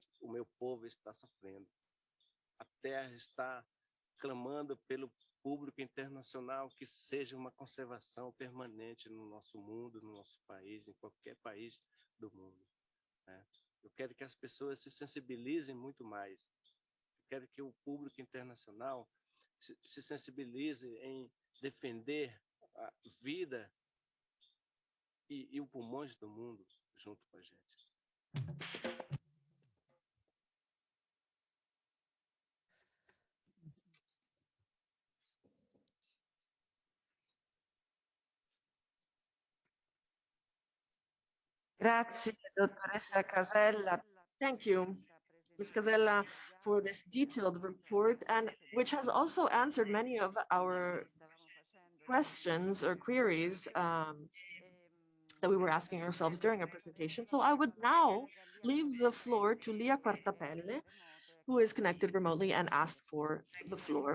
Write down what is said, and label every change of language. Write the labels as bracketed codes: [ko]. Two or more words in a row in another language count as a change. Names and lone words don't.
[pt] O meu povo está sofrendo. A terra está clamando pelo público internacional que seja uma conservação permanente no nosso mundo, no nosso país, em qualquer país do mundo, né? Eu quero que as pessoas se sensibilizem muito mais. Eu quero que o público internacional se sensibilize em defender a vida e o pulmões do mundo junto com a gente. [it] Grazie, dottoressa Casella. [en] Thank you, Ms. Casella, for this detailed report, and which has also answered many of our questions or queries that we were asking ourselves during our presentation. So I would now leave the floor to Lia Quartapelle, who is connected remotely and asked for the floor.